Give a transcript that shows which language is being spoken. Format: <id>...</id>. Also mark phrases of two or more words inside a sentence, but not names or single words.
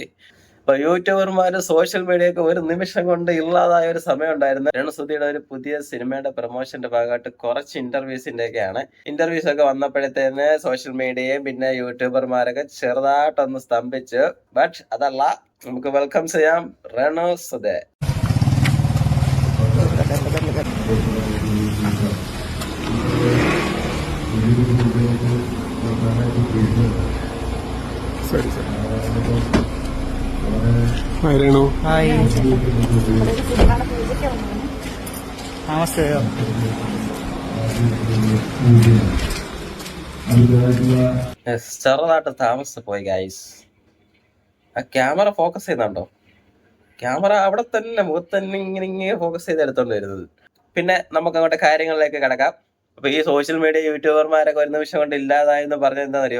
<ml>ഇപ്പൊ യൂട്യൂബർമാര്</ml> <en>social media</en> <ml>ഒക്കെ ഒരു നിമിഷം കൊണ്ട് ഇല്ലാതായ ഒരു സമയം ഉണ്ടായിരുന്നു. രേണു സുധിയുടെ ഒരു പുതിയ സിനിമയുടെ പ്രൊമോഷന്റെ ഭാഗമായിട്ട് കുറച്ച് ഇന്റർവ്യൂസ് ഒക്കെ വന്നപ്പോഴത്തേന് സോഷ്യൽ മീഡിയയും പിന്നെ യൂട്യൂബർമാരൊക്കെ ചെറുതായിട്ടൊന്ന് സ്തംഭിച്ചു. ബട്ട് അതല്ല, നമുക്ക് വെൽക്കം ചെയ്യാം റെണു സുധേ. ശരി ശരി ഹായ് രേണു. ഹായ്, നമസ്തേ. ചെറുതായിട്ട് താമസിച്ചു പോയി ഗൈസ്. ആ</ml> <en>camera focus</en> <ml>ചെയ്യുന്നുണ്ടോ? ക്യാമറ അവിടെ തന്നെ മുഖത്ത് തന്നെ ഇങ്ങനെ ഫോക്കസ് ചെയ്ത് എടുത്തോണ്ട് വരുന്നത്. പിന്നെ നമുക്ക് അങ്ങോട്ട് കാര്യങ്ങളിലേക്ക് കിടക്കാം. അപ്പൊ ഈ</ml> <en>social media</en> <ml>യൂട്യൂബർമാരൊക്കെ ഒരു നിമിഷം കൊണ്ട് ഇല്ലാതായെന്ന് പറഞ്ഞ എന്താണെന്നറിയോ?</ml>